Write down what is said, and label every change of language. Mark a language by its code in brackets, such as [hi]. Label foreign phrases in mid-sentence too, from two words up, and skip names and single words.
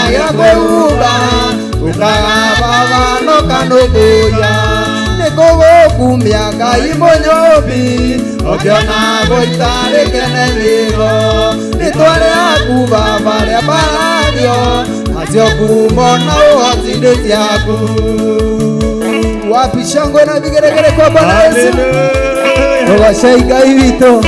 [ki] gĩa kwĩhumba, ũkaga Baba no kanũmbũya, nĩngũgũkumia Ngai mũnyũmbi, ũngĩona gũita rĩkene thĩno, rĩtwa rĩaku Baba rĩambarario, nacio ngumo na ũhoti-inĩ ciaku. [sw] Wapi shangwe na vigeregere kwa Bwana Yesu. [ki] Tũgoce Ngai witũ.